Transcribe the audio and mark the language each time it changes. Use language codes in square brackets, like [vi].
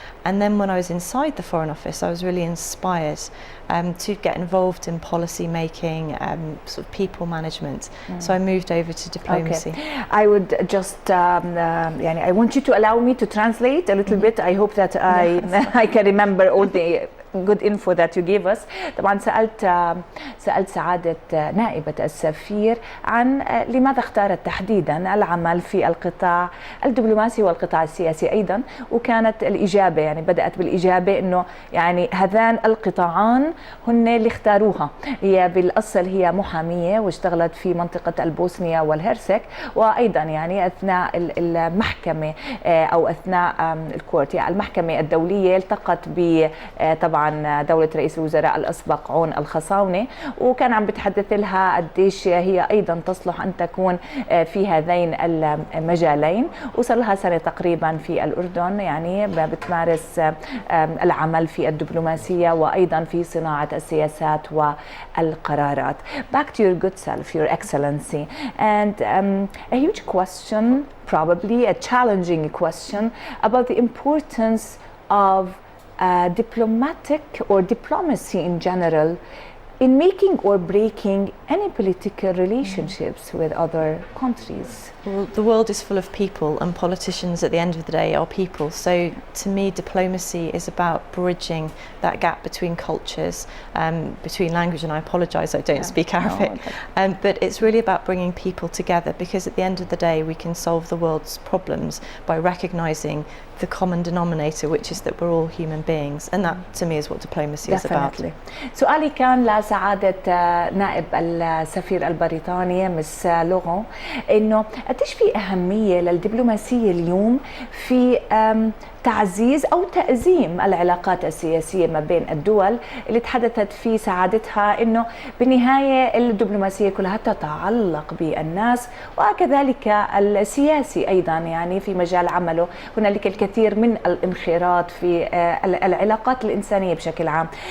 [en] And then when I was inside the Foreign Office, I was really inspired to get involved in policy making, sort of people management. So I moved over to diplomacy. Okay. I would just, I want you to allow me to translate a little bit. I hope that I can remember all the good info that you gave us. [ar] طبعا سألت سعادة نائبة السفير عن لماذا اختارت تحديدا العمل في القطاع الدبلوماسي والقطاع السياسي أيضا، وكانت الإجابة يعني بدأت بالإجابة إنه يعني هذان القطاعان هن اللي اختاروها. هي بالأصل هي محامية واشتغلت في منطقة البوسنية والهرسك، وأيضا يعني أثناء المحكمة أو أثناء الكورت يعني المحكمة الدولية التقت ب طبعا دولة رئيس الوزراء الأسبق عون الخصاونة، وكان عم بتحدث لها قديش هي أيضا تصلح أن تكون في هذين المجالين. وصار لها سنة تقريبا في الأردن يعني بتمارس العمل في الدبلوماسية وأيضا في صناعة السياسات والقرارات. [en] Back to your good self, Your Excellency, and a huge question, probably a challenging question, about the importance of diplomatic or diplomacy in general in making or breaking any political relationships with other countries. Well, the world is full of people, and politicians at the end of the day are people. So to me, diplomacy is about bridging that gap between cultures, between language, and I apologise, I don't speak Arabic. No, but it's really about bringing people together, because at the end of the day, we can solve the world's problems by recognising the common denominator, which is that we're all human beings, and that to me is what diplomacy is about. [ar] سؤالي كان لسعادة نائب السفير البريطاني مس لورا، إنه قديش في أهمية للدبلوماسية اليوم في تعزيز أو تأزيم العلاقات السياسية ما بين الدول، اللي تحدثت في سعادتها إنه بالنهاية الدبلوماسية كلها تتعلق بالناس، وكذلك السياسي أيضا يعني في مجال عمله هنالك الكثير من الانخراط في العلاقات الإنسانية بشكل عام.